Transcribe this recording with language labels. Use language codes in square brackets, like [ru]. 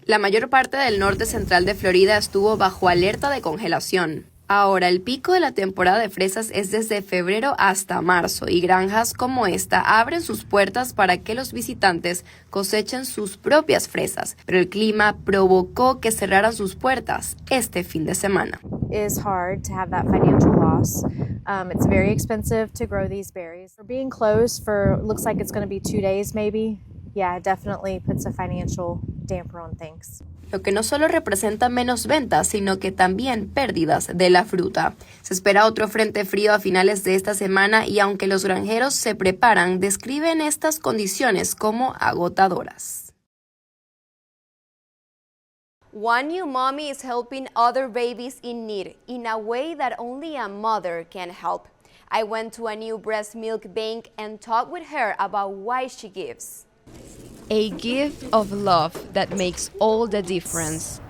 [es] La mayor parte del norte central de Florida estuvo bajo alerta de congelación. Ahora, el pico de la temporada de fresas es desde febrero hasta marzo y granjas como esta abren sus puertas para que los visitantes cosechen sus propias fresas, pero el clima provocó que cerraran sus puertas este fin de semana. [en] It's hard to have that financial loss. It's very expensive to grow these berries. For being closed for looks like it's going to be 2 days maybe. Yeah, it definitely puts a financial damper on things. [es] Lo que no solo representa menos ventas, sino que también pérdidas de la fruta. Se espera otro frente frío a finales de esta semana y aunque los granjeros se preparan, describen estas condiciones como agotadoras. [en] One new mommy is helping other babies in need in a way that only a mother can help. I went to a new breast milk bank and talked with her about why she gives. A gift of love that makes all the difference.